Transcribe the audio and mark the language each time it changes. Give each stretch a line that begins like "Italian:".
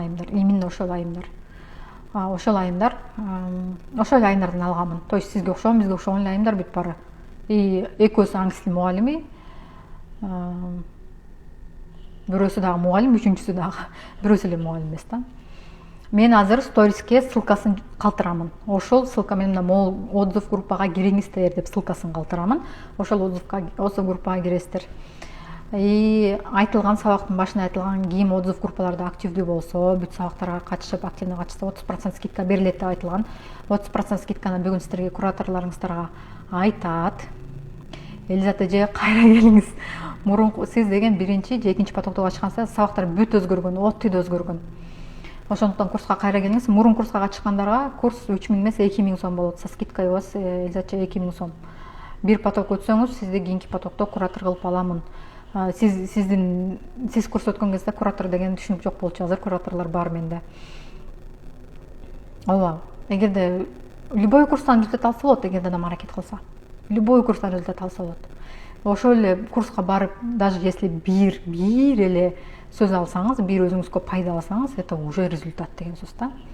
Kyrgyz: Именно ошол айымдар. Ошол айымдардан алганмын. То есть сизге окшогон, бизге окшогон эле айымдар бүт баары. И экөөсү англис тил мугалими. Бирөөсү дагы мугалим, үчүнчүсү дагы бирөөсү эле мугалим эмес да. Мен азыр сториске ссылкасын калтырамын. Ошол ссылка менен мына отзыв группага кириңиздер деп ссылкасын калтырамын. Ошол отзыв группага киресиздер. Айтылган сабактын башында айтылган кийим отзыв группаларда активдүү болсо, бүт сабактарга катышып активдүү катышса 30% скидка берилет деп айтылган. 30% скидканы бүгүн сиздерге кураторлоруңуздарга айтат. Элизат эже кайра келиңиз. Мурунку сиз деген биринчи же экинчи потоктогу ачкансыз, сабактар бүт өзгөргөн, отты да өзгөргөн. Ошондуктан курска кайра келиңиз. Мурун курска катышкандарга курс 3000 эмес 2000 сом болот.
Russian: Со скидкой у вас Элизатча 2000 сом.
Kyrgyz: Бир поток өтсөңүз, сизди кийинки потокто куратор кылып аламын. Сиз курс өткөн кезде куратор деген түшүнүк жок болчу. Азыр кураторлор бар менде. Ооба. Эгерде любой курстан результат алса болот, эгерде адам аракет кылса. Любой курстан результат алса болот. Ошол эле курска барып,
Russian: даже если
Kyrgyz: бир эле сөз алсаңыз, бир өзүңүзгө пайда алсаңыз,
Russian: это уже результат
Kyrgyz: деген сөз да.